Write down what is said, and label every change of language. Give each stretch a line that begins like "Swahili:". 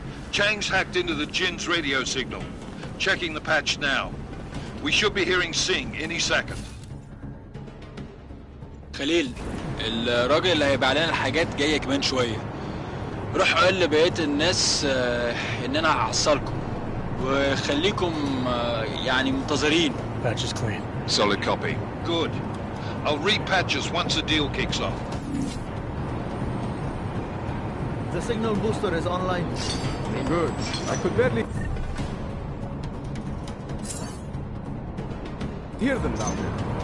English: Chang's hacked into the Jin's radio signal. Checking the patch now. We should be hearing Sing any second.
Arabic: خليل، الراجل اللي هيبيع لنا الحاجات جاي كمان شوية. روح قول لبقية الناس إن أنا هحصلكم وخليكم يعني منتظرين.
English: Patch is clean. Solid copy. Good. I'll read patches once the deal kicks off. The signal booster is online. Good. I could barely hear them down there.